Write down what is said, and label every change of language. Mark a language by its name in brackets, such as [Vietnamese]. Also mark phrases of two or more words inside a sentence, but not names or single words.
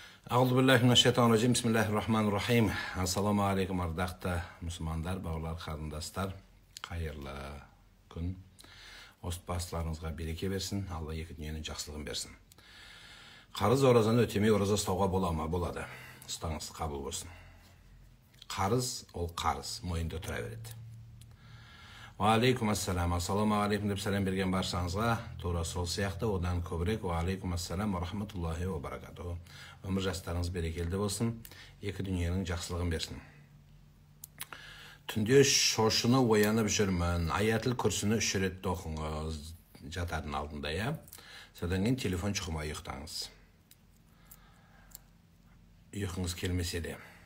[Arabic] أعوذ بالله بسم الله الرحمن الرحيم. السلام عليكم [Kazakh] ардақты мұсылмандар, бауырлар, қарындастар. Қайырлы күн. Отбасыларыңызға береке берсін, Алла екі дүниенің жақсылығын берсін. Қарыз оразаны өтемей ораза ұстауға бола ма? Болады. Ұстаңыз, қабыл болсын. Қарыз ол қарыз, мойында тұра береді. [Arabic] وعليكم السلام. السلام عليكم [Kazakh] деп сәлем берген баршаңызға тура сол сияқты одан көбірек [Arabic] وعليكم السلام ورحمة الله وبركاته. [Kazakh] Өмір жастарыңыз берекелді болсын, екі дүниенің жақсылығын берсін. Түнде шошыны оянып жүрмін, аятыл күрсіні 3 рет оқыңыз жатардың алдында, я? Содан кейін телефон шықырмай ұйықтаңыз. Ұйқыңыз келмесе де.